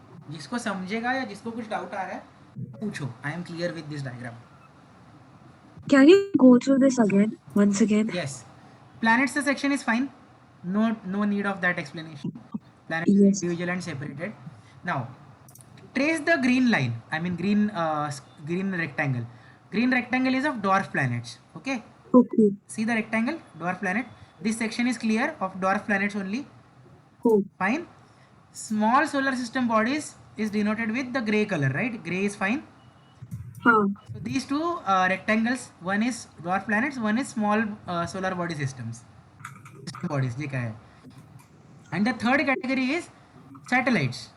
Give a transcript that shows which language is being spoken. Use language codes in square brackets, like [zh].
[hi] जिसको समझेगा या जिसको कुछ डाउट आ रहा है पूछो. [en] I am clear with this diagram. Can you go through this again, once again? Yes, planets section is fine. No need of that explanation. Planets are Yes. individual and separated. Now, trace the green line. I mean green rectangle. Green rectangle is of dwarf planets. Okay. Okay. See the rectangle, dwarf planet. This section is clear of dwarf planets only. Cool. Fine. Small solar system bodies is denoted with the gray color, right? Gray is fine. Huh. So these two rectangles, one is dwarf planets, one is small solar body systems. System bodies, [hi] ये क्या है? [en] And the third category is satellites.